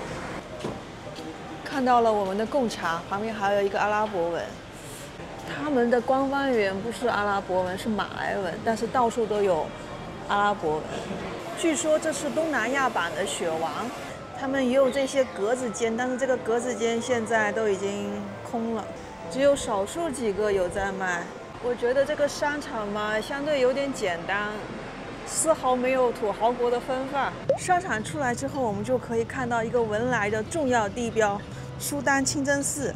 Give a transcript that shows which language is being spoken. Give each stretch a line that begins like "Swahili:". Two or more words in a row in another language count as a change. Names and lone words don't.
Chinese: 看到了我們的貢茶，旁邊還有一個阿拉伯文。他們的官方語言不是阿拉伯文，是馬來文，但是到處都有阿拉伯文。據說這是東南亞版的雪王，他們也有這些格子間，但是這個格子間現在都已經空了，只有少數幾個有在賣。我覺得這個商場嘛，相對有點簡單。絲毫沒有土豪國的風範。商場出來之後，我們就可以看到一個文萊的重要地標——蘇丹清真寺。